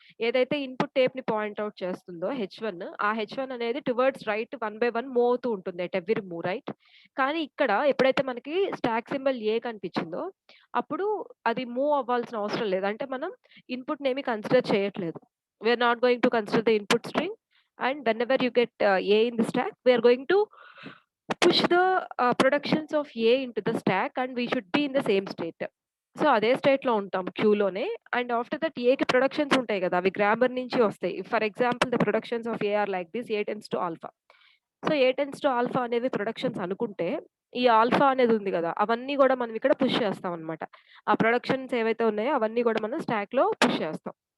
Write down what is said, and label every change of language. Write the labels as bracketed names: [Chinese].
[Telugu] ఏదైతే input టేప్‌ని point out చేస్తుందో H1, ఆ హెచ్1 అనేది towards right one by one move అవుతూ ఉంటుంది [English] at every move, [Telugu] రైట్? కానీ ఇక్కడ ఎప్పుడైతే మనకి స్టాక్ సింబల్ ఏ కనిపించిందో అప్పుడు అది మూవ్ అవ్వాల్సిన అవసరం లేదు. అంటే మనం ఇన్పుట్‌నేమి కన్సిడర్ చేయట్లేదు. [English] We are not going to consider the input string, and whenever you get A in the stack, we are going to push the productions of A into the stack and we should be in the same state. [Telugu] So, అదే స్టేట్‌లో ఉంటాం క్యూలోనే. [English] and after that [Telugu] ఏకి productions ఉంటాయి గదా! అవి grammar నుంచి వస్తాయి. [English] For example the productions of A are like this A tends to alpha. So, A tends to alpha [Telugu] అనేవి ప్రొడక్షన్స్ అనుకుంటే, ఈ ఆల్ఫా అనేది ఉంది గదా! అవన్నీ గూడా మనం ఇక్కడ పుష్ చేస్తామనమాట. ఆ ప్రొడక్షన్స్ ఏవైతే ఉన్నాయో అవన్నీ గూడా మనం స్టాక్‌లో పుష్ చేస్తాం.